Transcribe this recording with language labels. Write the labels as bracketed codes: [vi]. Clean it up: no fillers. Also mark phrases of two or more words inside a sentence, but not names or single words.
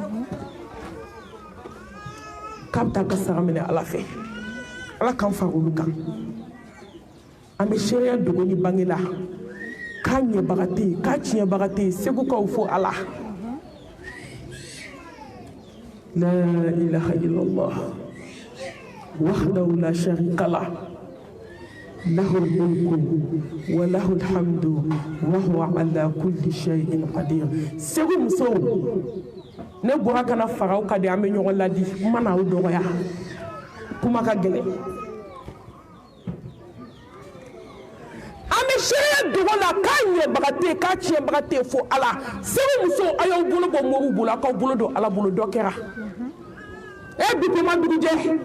[bm] k'a bɛ taa ka sara minɛ ala fɛ ala k'an fara olu kan an bɛ seereya dogo ni bange la k'a ɲɛbaga tɛ yen k'a tiɲɛbaga tɛ yen segu k'aw fo ala [ar] لا إله إلا الله وحده لا شريك له له الملك وله الحمد وهو على كل شيء قدير [bm] segu musow ne bɔra kana faraw ka di an bɛ ɲɔgɔn ladi kuma na aw dɔgɔya kuma ka gɛlɛn an bɛ seereya dogo la k'a ɲɛbaga tɛ yen k'a tiɲɛbaga tɛ yen fo ala segu musow a y'aw bolo bɔ moriw bolo a k'aw bolo don ala bolo dɔ kɛra bikoma dugujɛ